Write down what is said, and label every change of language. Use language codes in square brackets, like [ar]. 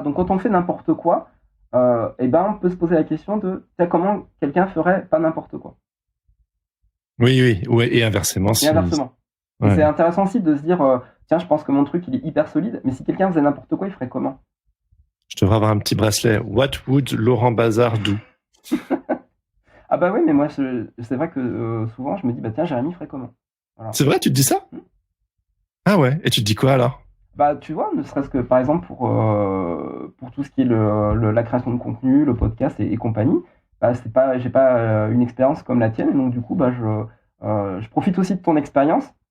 [fr] Donc quand on fait n'importe quoi, on peut se poser la question de comment quelqu'un ferait pas n'importe quoi. Oui, et inversement. Ouais. C'est intéressant aussi de se dire, tiens, je pense que mon truc il est hyper solide, mais si quelqu'un faisait n'importe quoi, il ferait comment? Je devrais avoir un petit bracelet. [en] What would Laurent Bazar do? [fr] Ah bah oui, mais moi, c'est vrai que souvent, je me dis, bah tiens, Jérémy ferait comment? Voilà. C'est vrai, tu te dis ça? Ah ouais, et tu te dis quoi alors? Bah tu vois, ne serait-ce que par exemple pour tout ce qui est la création de contenu, le podcast et compagnie, bah j'ai pas une expérience comme la tienne, et donc du coup, bah je profite aussi de ton expérience.